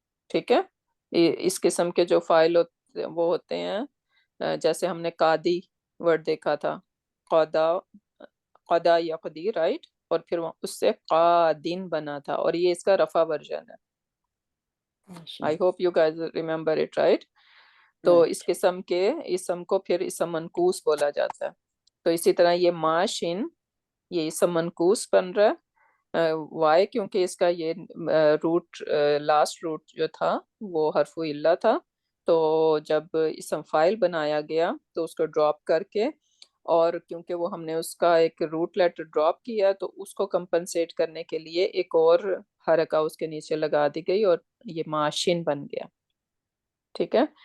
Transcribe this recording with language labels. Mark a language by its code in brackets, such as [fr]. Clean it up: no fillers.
[ur] ٹھیک ہے. اس قسم کے جو فاعل وہ ہوتے ہیں جیسے ہم نے قادی ورڈ دیکھا تھا. قدا یقدی رائٹ. اور پھر اس سے قادین بنا تھا اور یہ اس کا رفع ورژن ہے. [en] I hope you guys remember it right. [ur] تو اس قسم کے اسم کو پھر اسم منقوص بولا جاتا ہے. تو اسی طرح یہ ماشن یہ اسم منقوص بن رہا ہے. وائے کیونکہ اس کا یہ روٹ لاسٹ روٹ جو تھا وہ حرف علہ تھا. تو جب اسم فاعل بنایا گیا تو اس کو ڈراپ کر کے اور کیونکہ وہ ہم نے اس کا ایک روٹ لیٹر ڈراپ کیا تو اس کو کمپنسیٹ کرنے کے لیے ایک اور حرکہ اس کے نیچے لگا دی گئی اور یہ ماشن بن گیا. ٹھیک ہے.